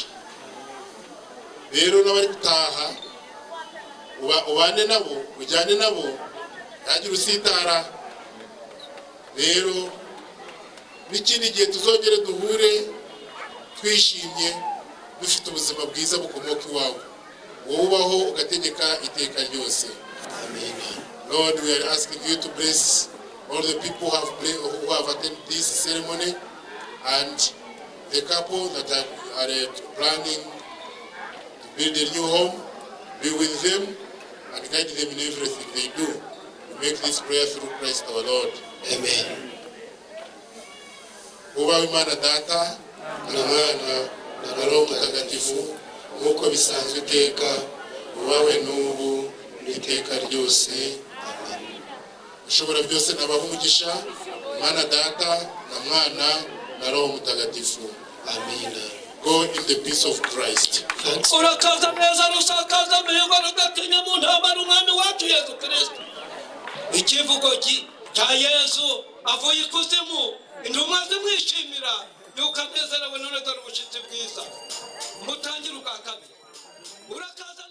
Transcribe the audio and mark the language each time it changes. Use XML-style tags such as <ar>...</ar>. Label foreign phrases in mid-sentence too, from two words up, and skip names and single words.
<rw>Rero n'abari gutaha ubane nabo, ujyane nabo, ntagire usitara. Rero n'ikindi gihe tuzongere duhure twishimye, dufite ubuzima bwiza bukomoka iwawe, wowe ubaho ugategeka iteka ryose. Amen.</rw> <en>Lord, we are asking you to bless all the people who have attended this ceremony, and the couple that are planning to build a new home. Be with them and guide them in everything they do. We make this prayer through Christ our Lord. Amen.</en> <rw>Ubaho Imana Data, na Mwana, na Roho Mutagatifu, nk'uko bisanzwe iteka ubawe n'ubu n'iteka ryose. Ushobora byose nabaha umugisha, Mana Data na Mwana na Roho Mutagatifu. Amina.</rw> <en>Go in the peace of Christ.</en> <rw>urakaza neza rusakaza mihigo rugatinya mu ntambara umwami wacu Yesu Kristo. Ikivugo cya Yesu avuye ikuzimu, intumwa zimwishimira yuko anezerewe none dore ubushitsi bwiza. Mutangire ubwa kabiri.</rw>